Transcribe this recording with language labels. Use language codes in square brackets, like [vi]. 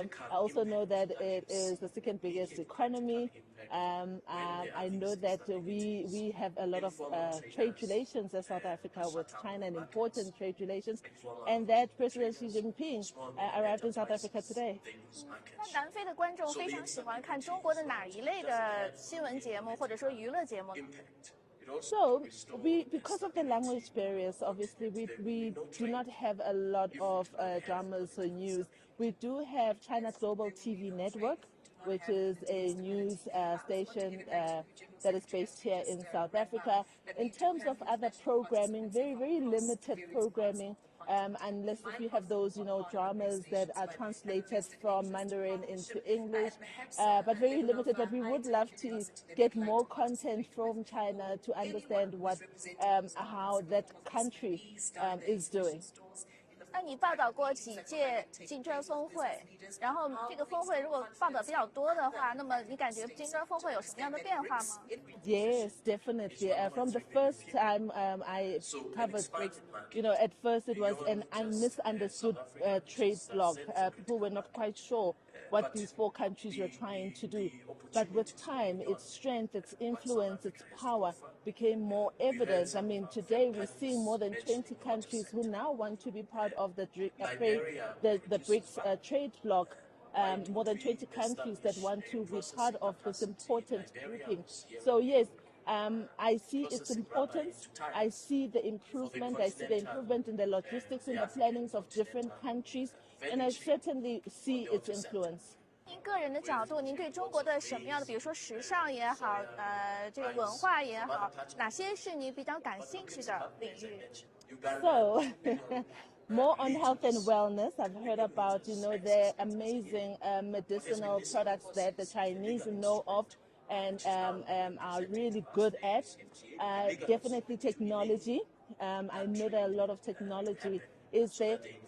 [en] I also know that it is the second biggest economy. I know that we have a lot of trade relations as South Africa with China, and important trade relations, and that President Xi Jinping arrived in South Africa today. [zh] 那南非的观众非常喜欢看中国的哪一类的新闻节目，或者说娱乐节目呢？ [en] So because of the language barriers, obviously we do not have a lot of dramas or news. We do have China Global TV Network, which is a news station that is based here in South Africa. In terms of other programming, very limited programming. Unless if you have those, dramas that are translated from Mandarin into English, but very limited. But we would love to get more content from China to understand how that country is doing. [zh] 那你报道过几届金砖峰会，然后这个峰会如果报道比较多的话，那么你感觉金砖峰会有什么样的变化吗？ [en] Yes, definitely. From the first time I covered BRICS, at first it was an misunderstood trade bloc. People were not quite sure what these four countries were trying to do. But with time, its strength, its influence, its power became more evident. I mean, today we're seeing more than 20 countries who now want to be part of the BRICS trade bloc. More than 20 countries that want to be part of this important grouping. So yes, I see its importance. I see the improvement. I see the improvement in the logistics and the plannings of different countries, and I certainly see its influence. [zh] 您个人的角度，您对中国的什么样的，比如说时尚也好，这个文化也好，哪些是你比较感兴趣的领域？ [en] So, more on health and wellness. I've heard about, the amazing medicinal products that the Chinese know of and are really good at. Definitely technology. I know that a lot of technology is there.